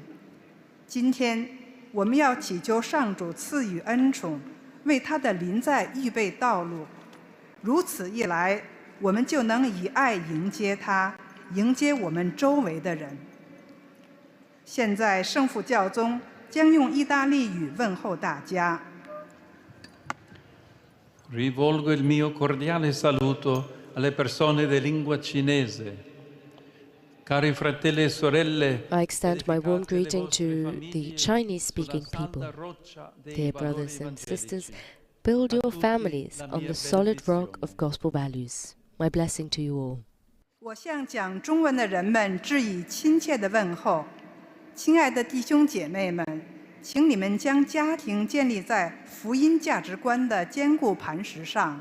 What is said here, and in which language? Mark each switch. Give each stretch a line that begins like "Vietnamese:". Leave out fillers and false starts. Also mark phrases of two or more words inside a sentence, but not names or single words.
Chinese: 今天，我们要祈求上主赐予恩宠，为他的临在预备道路。如此一来，我们就能以爱迎接他，迎接我们周围的人。现在，圣父教宗将用意大利语问候大家。
Italian: Rivolgo il mio cordiale saluto alle persone di lingua cinese. Cari fratelli e sorelle,
English: I extend my warm greeting to the Chinese-speaking people. Dear brothers and sisters, build your families on the solid rock of gospel values. My blessing to you all.
Chinese: 我向讲中文的人们致以亲切的问候，亲爱的弟兄姐妹们，请你们将家庭建立在福音价值观的坚固磐石上。